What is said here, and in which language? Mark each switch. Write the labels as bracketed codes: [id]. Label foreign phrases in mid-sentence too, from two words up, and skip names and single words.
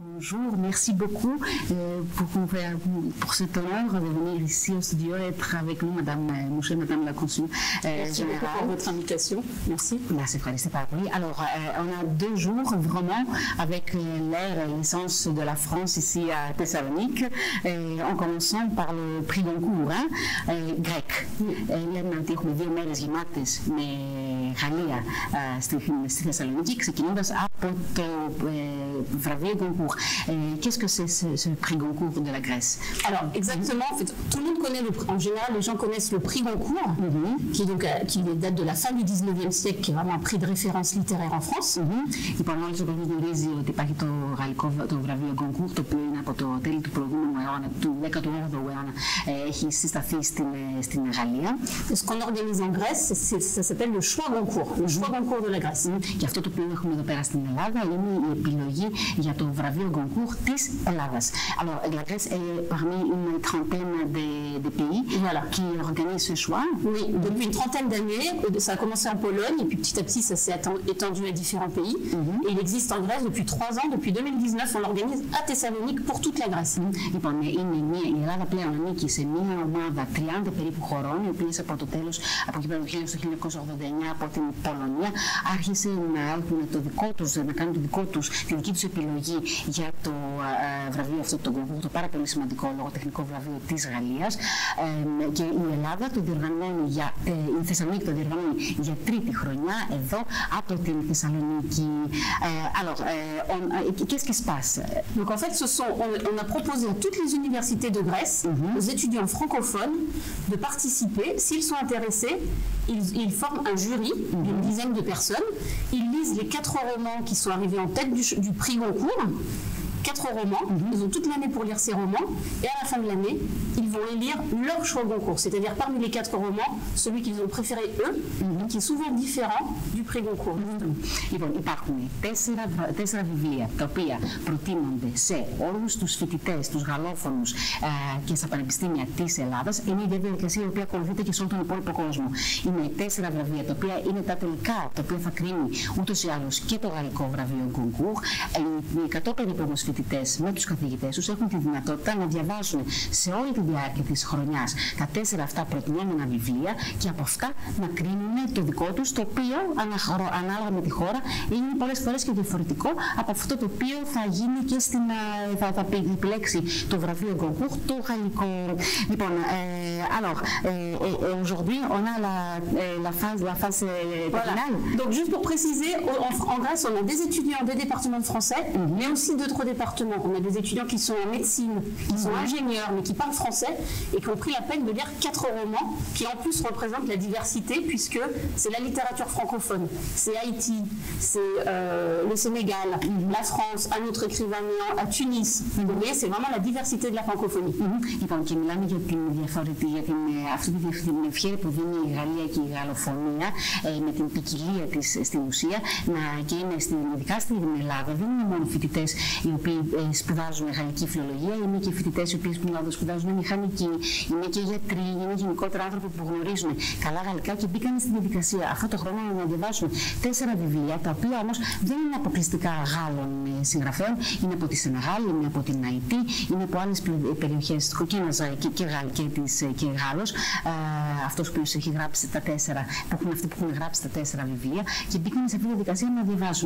[fr] bonjour, merci beaucoup pour cet honneur de venir ici au studio et être avec nous, Madame Mouchet, Madame la Consul Merci beaucoup pour votre invitation. Merci. Merci, c'est pas oui. Alors, on a 2 jours vraiment avec l'air et l'essence de la France ici à Thessalonique, en commençant par le prix Goncourt grec. [el] Λέμε ότι έχουμε 2 μέρες γεμάτες με Γαλλία στη Θεσσαλονίκη, ξεκινώντας από το βραβείο Goncourt. [fr] Qu'est-ce que c'est ce prix Goncourt de la Grèce? Alors, exactement, en fait, tout le monde connaît en général, les gens connaissent le prix Goncourt, qui date de la fin du 19e siècle, qui est vraiment un prix de référence littéraire en France. [el] Λοιπόν, όλος ο κόσμος γνωρίζει ότι υπάρχει το βραβείο Goncourt, το οποίο είναι από το τέλη του προηγούμενου αιώνα, του 18ου αιώνα, έχει συσταθεί στην Γαλλία. [fr] Ce qu'on organise en Grèce, ça s'appelle le choix Goncourt, le choix Goncourt de la Grèce. [el] Και αυτό το οποίο έχουμε εδώ πέρα στην Ελλάδα είναι η επιλογή για το βραβείο Goncourt της Ελλάδας. [fr] Alors, la Grèce est parmi une trentaine de pays qui organisent ce choix. Oui, depuis une trentaine d'années, ça a commencé en Pologne et puis petit à petit ça s'est étendu à différents pays. Et il existe en Grèce depuis 3 ans, depuis 2019, on l'organise à Thessalonique pour toute la Grèce. [el] Λοιπόν, η Ελλάδα πλέον ανήκει σε μια ομάδα 30 περίπου χωρών, οι οποίες από το τέλος, από εκεί πέρα το 1989, από την Πολωνία, άρχισε να έχουν το δικό τους, να κάνουν τη δική τους επιλογή για το βραβείο αυτό, το Goncourt, το πάρα πολύ σημαντικό λογοτεχνικό βραβείο της Γαλλίας. Και η Ελλάδα το διοργανώνει η Θεσσαλονίκη το διοργανώνει για 3η χρονιά εδώ από την Θεσσαλονίκη. [fr] Alors, qu'est-ce qui se passe? Donc en fait, on a proposé à toutes les universités de Grèce, aux étudiants francophones, de participer. S'ils sont intéressés, ils forment un jury d'une dizaine de personnes. Ils lisent les 4 romans qui sont arrivés en tête du prix Goncourt. 4 romans, ils ont toute l'année pour lire ces romans, et à la fin de l'année, ils vont lire leur choix Goncourt, c'est-à-dire parmi les 4 romans, celui qu'ils ont préféré eux, qui est souvent différent du prix Goncourt. [el] Λοιπόν, υπάρχουν 4 βιβλία τα οποία προτείνονται σε όλους τους φοιτητές, τους γαλλόφωνους και στα πανεπιστήμια της Ελλάδας. Είναι η διαδικασία η οποία ακολουθείται και σε όλο τον υπόλοιπο κόσμο. Είναι 4 βραβεία τα οποία είναι τα τελικά, τα οποία θα κρίνει ούτως ή άλλως και το γαλλικό βραβείο Goncourt. Οι κατώτεροι όμως φοιτητές με τους καθηγητές τους έχουν τη δυνατότητα να διαβάσουν σε όλη τη διάρκεια της χρονιάς τα 4 αυτά προτινόμενα βιβλία και από αυτά να κρίνουν το δικό τους, το οποίο ανάλογα με τη χώρα είναι πολλές φορές και διαφορετικό από αυτό το οποίο θα γίνει και θα επιλέξει το βραβείο Goncourt, το γαλλικό. Λοιπόν, [fr] alors, aujourd'hui, on a la phase terminale. Donc, juste pour préciser, en Grèce, on a des étudiants des départements de français, mais aussi d'autres départements. On a des étudiants qui sont en médecine, qui sont ingénieurs, mais qui parlent français et qui ont pris la peine de lire 4 romans qui en plus représentent la diversité puisque c'est la littérature francophone. C'est Haïti, c'est le Sénégal, la France, un autre écrivain né à Tunis. Vous voyez, c'est vraiment la diversité de la francophonie. [el] Λοιπόν, και μιλάμε για την αυτή την ευχαίρεια που δίνει η Γαλλία και η Γαλλοφωνία με την ποικιλία της στην ουσία και είναι ειδικά στην Ελλάδα. Δεν είναι μόνο φοιτητές οι οποίοι σπουδάζουν γαλλική φιλολογία, είναι και φοιτητές οι οποίοι σπουδάζουν μηχανική, είναι και γιατροί, είναι γενικότερα άνθρωποι που γνωρίζουν καλά γαλλικά και μπήκαν στη διαδικασία αυτό το χρόνο να διαβάσουν 4 βιβλία, τα οποία όμως δεν είναι αποκλειστικά Γάλλων συγγραφέων, είναι από τη Σενεγάλη, είναι από την Αϊτή, είναι από άλλες περιοχές και Γάλλος, αυτός που έχει γράψει τα 4, αυτοί που έχουν γράψει τα 4 βιβλία και μπήκαν σε αυτή τη διαδικασία να διαβάσουν.